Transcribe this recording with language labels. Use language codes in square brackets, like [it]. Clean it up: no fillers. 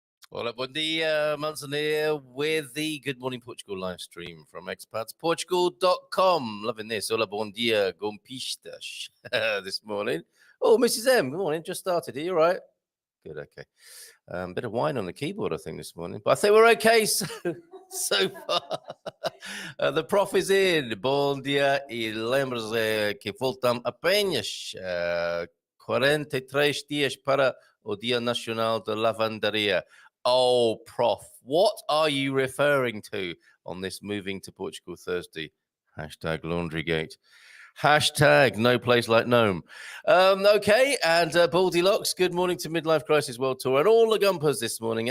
[en] Hola, [pt] bom dia, [en] Munson here with the Good Morning Portugal live stream from expatsportugal.com. Loving this. Hola, [pt] bom dia, [en] gompistas this morning. Oh, Mrs. M, good morning. Just started. Are you all right? Good, okay. Bit of wine on the keyboard, I think, this morning. But I think we're okay so far. The prof is in. [pt] Bom dia e lembre-se que faltam apenas 43 dias para o Dia Nacional da Lavanderia. [en] Oh, Prof, what are you referring to on this Moving to Portugal Thursday? Hashtag Laundrygate. Hashtag no place like Nome. Okay, and Baldylocks, good morning to Midlife Crisis World Tour and all the Gumpers this morning.